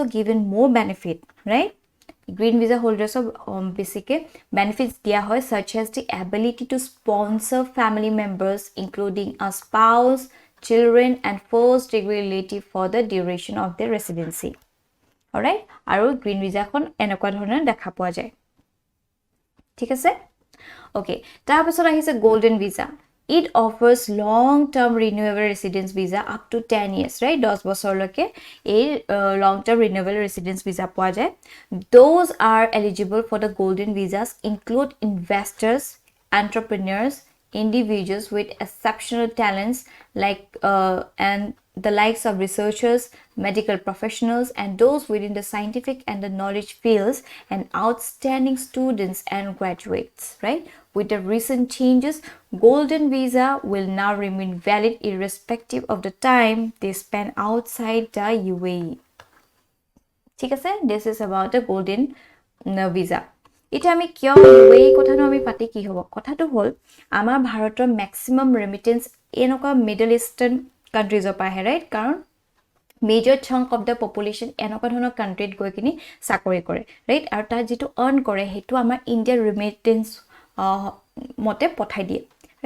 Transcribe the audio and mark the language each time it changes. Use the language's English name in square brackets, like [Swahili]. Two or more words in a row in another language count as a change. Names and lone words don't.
[English] given more benefit right green visa holders of basic benefits [Assamese] দিয়া হয় [English] such as the ability to sponsor family members including a spouse children and first degree relative for the duration of their residency all right aru green visa [Assamese] কোন এনেকুৱা ধৰণৰ দেখা পোৱা যায় ঠিক আছে [English] okay [Assamese] তাৰ পিছৰ আহিছে [English] golden visa it offers long-term renewable residence visa up to 10 years, right? [Assamese] 10 বছৰ লৈকে এই [English] long-term renewable residence visa [Assamese] পোৱা যায়. [English] Those are eligible for the golden visas include investors, entrepreneurs, individuals with exceptional talents like and the likes of researchers, medical professionals, and those within the scientific and the knowledge fields, and outstanding students and graduates, right? With the recent changes, golden visa will now remain valid irrespective of the time they spend outside the UAE. [Assamese] ঠিক আছে, [English] this is about the golden visa. [Assamese] এটা আমি কিয় UAE কথাটো আমি পাতি কি হ'ব? কথাটো হ'ল আমাৰ ভাৰতৰ [English] maximum remittance [Assamese] এনেকুৱা [English] middle eastern countries [Assamese] পৰা আহে, ৰাইট? কাৰণ [English] major chunk of the population [Assamese] এনেকুৱা ধৰণৰ কাণ্ট্ৰিত গৈ কিনি চাকৰি কৰে, ৰাইট? আৰু তাত যিটো আৰ্ণ কৰে সেইটো আমাৰ ইণ্ডিয়াৰ ৰেমিটেন্স মতে পঠাই দিয়ে, ৰাইট?